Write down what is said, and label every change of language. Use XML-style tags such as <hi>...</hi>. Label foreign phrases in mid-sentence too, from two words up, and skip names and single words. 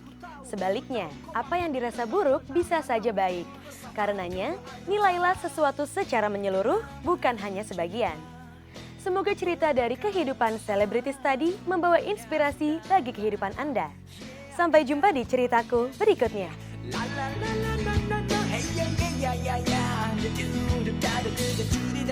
<id>Sebaliknya, apa yang dirasa buruk bisa saja baik. Karenanya, nilailah sesuatu secara menyeluruh, bukan hanya sebagian. Semoga cerita dari kehidupan selebritis tadi membawa inspirasi bagi kehidupan Anda. Sampai jumpa di ceritaku berikutnya. La la la la la la la, hey yeah yeah yeah yeah yeah,</id>